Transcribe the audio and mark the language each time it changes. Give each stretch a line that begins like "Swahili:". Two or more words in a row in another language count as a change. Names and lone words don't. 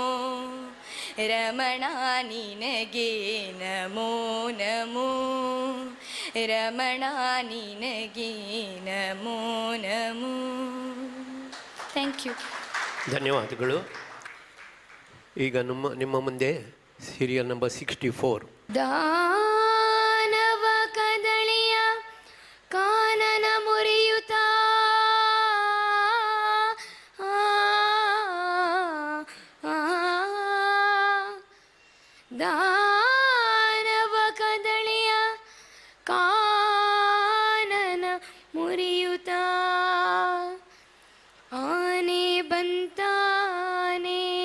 Kannada: ರಮಣ ನಿನಗೆ ನಮೋ ನಮೋ. ರಮಣ ನಿನಗೆ ನಮೋ ನಮೋ.
English: Thank you.
Kannada: ಧನ್ಯವಾದಗಳು. ಈಗ ನಿಮ್ಮ ಮುಂದೆ
English: serial number
Kannada: 64. ದಾನವ ಕದಳಿಯ ಕಾನನ ಮುರಿಯುತ್ತ ದಾನವ ಕದಳಿಯ ಕಾನನ ಮುರಿಯುತ್ತ ಆನೆ ಬಂತಾನೆ.